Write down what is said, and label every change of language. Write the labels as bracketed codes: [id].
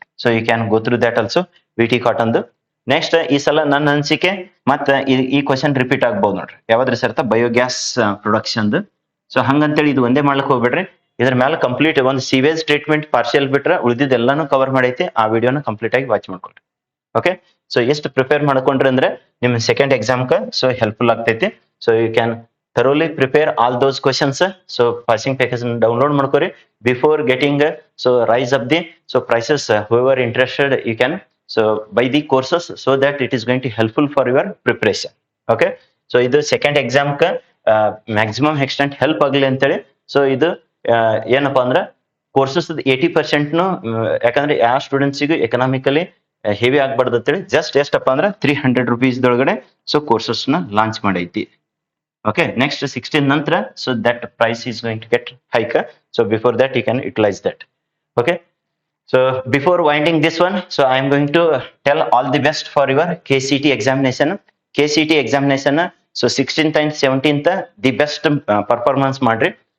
[en] so you can go through that also, [kn] BT cotton. Next ಈ ಸಲ ನನ್ನ ಅನಿಸಿಕೆ ಮತ್ತೆ ಈ ಕ್ವಶನ್ ರಿಪೀಟ್ ಆಗ್ಬಹುದು ನೋಡ್ರಿ. ಯಾವ್ದ್ರಿ ಸರ್? Biogas production. ಸೊ ಹಂಗಂತೇಳಿ ಇದು ಒಂದೇ ಮಾಡ್ಲಿಕ್ಕೆ ಹೋಗ್ಬೇಡ್ರಿ. ಇದ್ರ ಮೇಲೆ ಕಂಪ್ಲೀಟ್ ಒಂದು ಸಿವೇಜ್ ಟ್ರೀಟ್ಮೆಂಟ್ ಪಾರ್ಷಿಯಲ್ ಬಿಟ್ರೆ ಉಳಿದಿದ್ದೆಲ್ಲಾನು ಕವರ್ ಮಾಡೈತಿ. ಆ ವಿಡಿಯೋನ ಕಂಪ್ಲೀಟ್ ಆಗಿ ವಾಚ್ ಮಾಡ್ಕೊಳ್ರಿ. ಓಕೆ, ಸೊ ಎಷ್ಟು ಪ್ರಿಪೇರ್ ಮಾಡ್ಕೊಂಡ್ರಿ ಅಂದ್ರೆ ನಿಮ್ ಸೆಕೆಂಡ್ ಎಕ್ಸಾಮ್ಗೆ ಸೊ ಹೆಲ್ಪ್ಫುಲ್ ಆಗ್ತೈತಿ. [en] So you can thoroughly prepare all those questions. So passing package download [kn] ಮಾಡ್ಕೊರಿ [en] before getting so rise up the so prices. Whoever interested you can so buy the courses so that it is going to helpful for your preparation. Okay, so [kn] ಇದು second exam ಕ maximum extent help ಆಗಲಿ ಅಂತೇಳಿ. So ಇದು ಏನಪ್ಪಾ ಅಂದ್ರೆ courses 80% ಯಾಕಂದ್ರೆ ಯಾವ ಸ್ಟೂಡೆಂಟ್ಸಿಗೂ economically heavy ಆಗ್ಬಾರ್ದು ಅಂತೇಳಿ ಜಸ್ಟ್ ಎಷ್ಟಪ್ಪ ಅಂದ್ರೆ 300 rupees ದೊಳಗಡೆ ಸೊ ಕೋರ್ಸಸ್ ನ ಲಾಂಚ್ ಮಾಡೈತಿ. [en] Okay, next 16 [kn] ನಂತರ [en] so that price is going to get hike. So before that you can utilize that. Okay, so before winding this one, so I am going to tell all the best for your KCT examination. KCT examination so 16th and 17th the best performance [kn] ಮಾಡ್ರಿ.